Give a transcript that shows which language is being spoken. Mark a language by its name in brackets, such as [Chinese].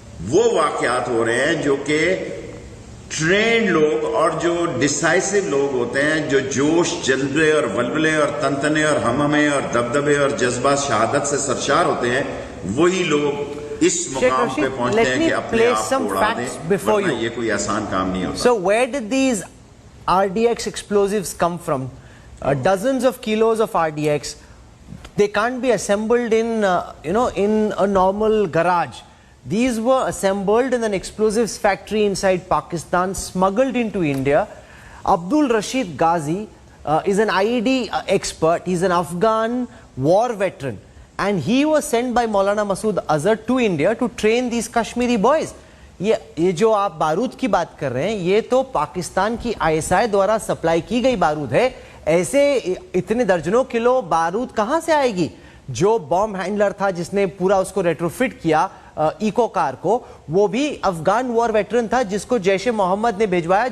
[Urdu] وہ واقعات ہو رہے ہیں جو کہ ٹرینڈ لوگ اور جو ڈیسائسو لوگ ہوتے ہیں، جو جوش جذبے اور ولولے اور تنتنے اور ہمہمے اور دبدبے اور جذبہ شہادت سے سرشار ہوتے ہیں، وہی لوگ اس مقام پہ پہنچتے ہیں کہ اپنے آپ کو اڑا دیں، ورنہ یہ کوئی آسان کام نہیں ہوتا. [English] So where did these RDX explosives come from? Dozens of kilos of RDX. They can't be assembled in in a normal garage. These were assembled in an explosives factory inside Pakistan, smuggled into India. Abdul Rashid Ghazi is an IED expert. He's an Afghan war veteran. And he was sent by Maulana Masood Azhar to India to train these Kashmiri boys. [Urdu] یہ جو آپ بارود کی بات کر رہے ہیں یہ تو پاکستان کی ISI دوارا سپلائی کی گئی بارود ہے. ایسے اتنے درجنوں کلو بارود کہاں سے آئے گی؟ جو بوم ہینڈلر تھا جس نے پورا اس کو ریٹروفٹ کیا ایکو کار کو، وہ بھی افغان وار ویٹرن تھا جس کو جیش محمد نے بھیجوایا.